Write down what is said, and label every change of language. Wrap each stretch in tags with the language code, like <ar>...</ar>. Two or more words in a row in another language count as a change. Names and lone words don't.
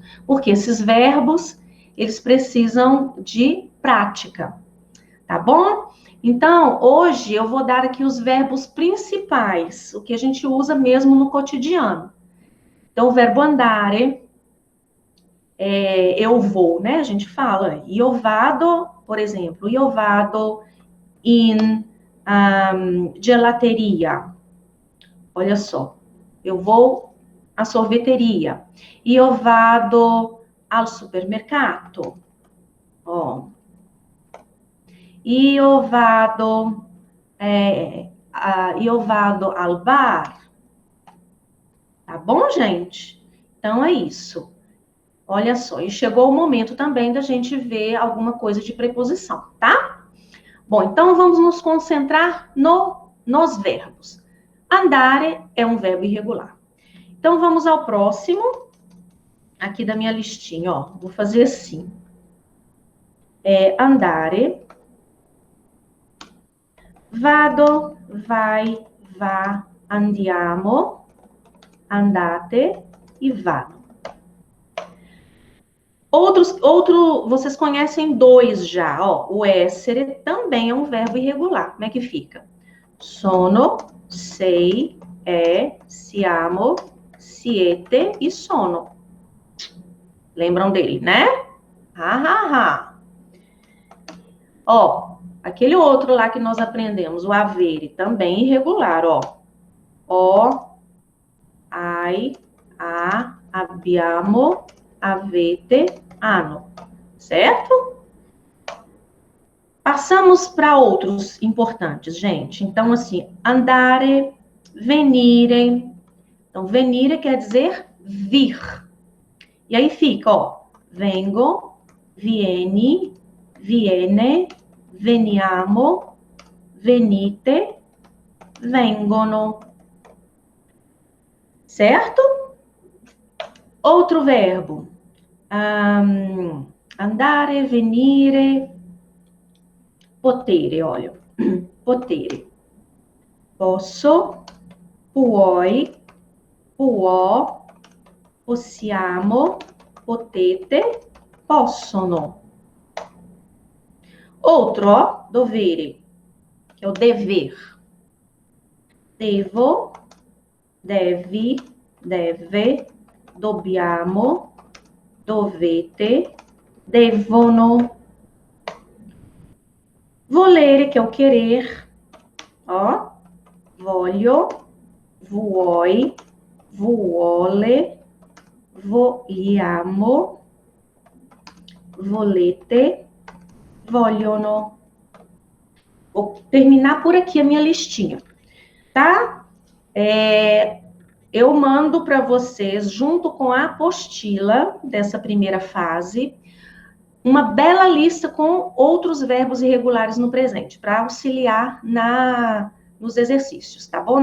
<pt>Porque esses verbos, eles precisam de prática, tá bom? Então, hoje eu vou dar aqui os verbos principais, o que a gente usa mesmo no cotidiano. Então, o verbo andare, eu vou, né? A gente fala,</pt> <it>io vado,</it> <pt>por exemplo,</pt> <it>io vado in gelateria.</it> <pt>Olha só, eu vou à sorveteria.</pt> <it>Io vado al supermercato. Ó. Io vado al bar.</it> <pt>Tá bom, gente? Então é isso. Olha só, e chegou o momento também da gente ver alguma coisa de preposição, tá? Bom, então vamos nos concentrar nos verbos. Andare é um verbo irregular. Então vamos ao próximo, aqui da minha listinha, ó. Vou fazer assim. Andare.</pt> <it>Vado, vai, vá, andiamo, andate e vado.</it> <pt>Vocês conhecem dois já, ó. O essere também é um verbo irregular. Como é que fica?</pt> <it>Sono, sei, siamo, siete e sono.</it> <pt>Lembram dele, né? Ó, aquele outro lá que nós aprendemos, o avere, também irregular, ó. O,</pt> <it>ai, a, abbiamo, avete, hanno.</it> <pt>Certo? Passamos para outros importantes, gente. Então, assim,</pt> <it>andare, venire.</it> <pt>Então, venire quer dizer vir. E aí fica, ó,</pt> <it>vengo, vieni, viene, veniamo, venite, vengono.</it> <pt>Certo? Outro verbo.</pt> <it>Andare, venire, potere, olha. Potere. Posso, puoi, può, possiamo, potete, possono.</it> <pt>Outro, ó, dovere, que é o dever.</pt> <it>Devo, devi, deve, dobbiamo, dovete, devono. Volere,</it> <pt>que é o querer, ó.</pt> <it>Voglio, vuoi, vuole, vogliamo, volete, vogliono.</it> <pt>Vou terminar por aqui a minha listinha, tá? Eu mando para vocês, junto com a apostila dessa primeira fase, uma bela lista com outros verbos irregulares no presente, para auxiliar nos exercícios, tá bom?</pt>